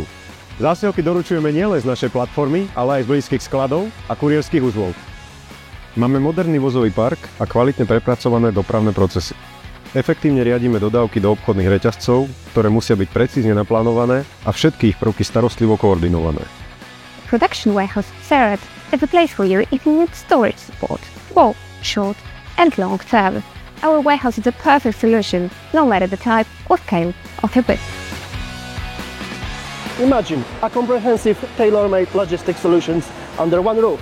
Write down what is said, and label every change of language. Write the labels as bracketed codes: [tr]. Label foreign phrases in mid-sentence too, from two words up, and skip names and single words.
[sk] Zásielky doručujeme nielen z našej platformy, ale aj z blízkych skladov a kurierských uzlov. Máme moderný vozový park a kvalitne prepracované dopravné procesy. Efektívne riadíme dodávky do obchodných reťazcov, ktoré musia byť precízne naplánované a všetky ich prvky starostlivo koordinované. [en] Production warehouse Seret is a place for you if you need storage support, both short and long term. Our warehouse is a perfect solution, no matter the type or scale of your business. Imagine a comprehensive tailor-made logistics solutions under one roof.